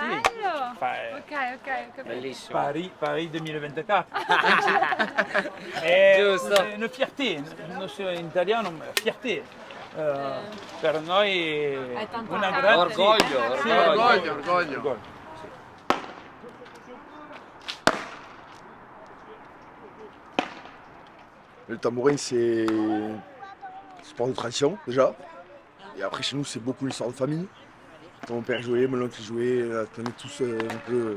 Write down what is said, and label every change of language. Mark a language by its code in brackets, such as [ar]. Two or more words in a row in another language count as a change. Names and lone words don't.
[it] Bello. Fa- Ok, ho capito. Bellissimo. Paris 2024. È Giusto. una fierté, non so in italiano, ma fierté. Per noi è tanto una arte. grande Orgoglio, sì, orgoglio. [fr] Le tambourin, c'est sport de tradition, déjà. Et après, chez nous, c'est beaucoup une histoire de famille. Quand mon père jouait, mon oncle jouait, on est tous un peu.